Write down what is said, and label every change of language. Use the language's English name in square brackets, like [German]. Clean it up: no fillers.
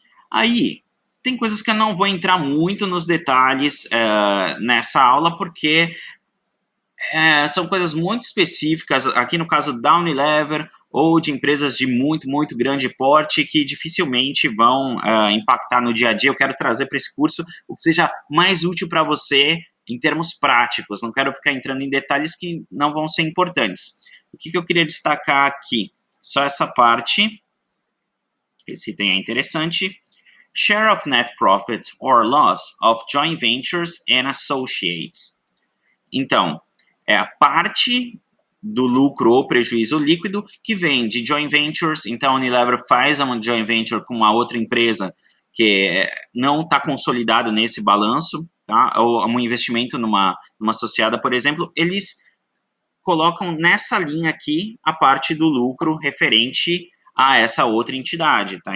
[Portuguese] Aí, tem coisas que eu não vou entrar muito nos detalhes nessa aula, porque são coisas muito específicas, aqui no caso da Unilever, ou de empresas de muito, muito grande porte, que dificilmente vão impactar no dia a dia. Eu quero trazer para esse curso o que seja mais útil para você em termos práticos. Não quero ficar entrando em detalhes que não vão ser importantes. O que eu queria destacar aqui? Só essa parte. Esse item é interessante. [English] Share of net profits or loss of joint ventures and associates. [Portuguese] Então, é a parte do lucro ou prejuízo líquido que vem de joint ventures. Então, a Unilever faz uma joint venture com uma outra empresa que não está consolidado nesse balanço, tá? Ou um investimento numa associada, por exemplo, eles colocam nessa linha aqui a parte do lucro referente a essa outra entidade, tá?